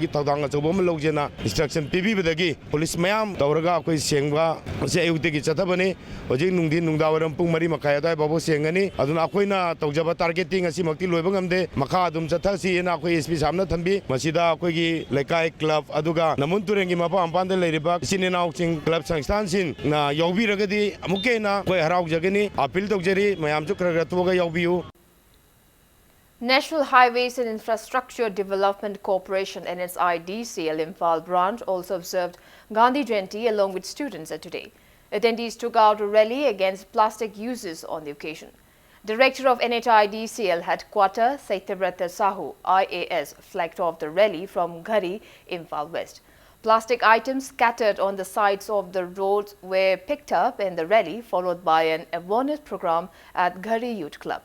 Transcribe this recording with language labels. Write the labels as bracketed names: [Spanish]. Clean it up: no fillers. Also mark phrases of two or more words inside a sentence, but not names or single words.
[Manipuri] thawdang asobo ma lawjena instruction pibibadagi police mayam tawraga akoi sengba se ayutegi chathabane hojik nungdin nungdawaram pung mari makai adai babu sengani aduna akoina tawjaba targeting asi makti loiba ngamde makha adum chathasi ena akoi sp samna thambi masida akogi lekai club aduga namun turengi mapa ampande leiriba sinenau sing club sangstan sin na yobiragadi amuke na koi harau jagani appeal tawjari [English] National Highways and Infrastructure Development Corporation NHIDCL Imphal branch also observed Gandhi Jayanti along with students today. Attendees took out a rally against plastic uses on the occasion. Director of NHIDCL headquarters Saityabrata Sahu IAS flagged off the rally from Ghari, Imphal West. Plastic items scattered on the sides of the roads were picked up in the rally, followed by an awareness program at Ghari Youth Club.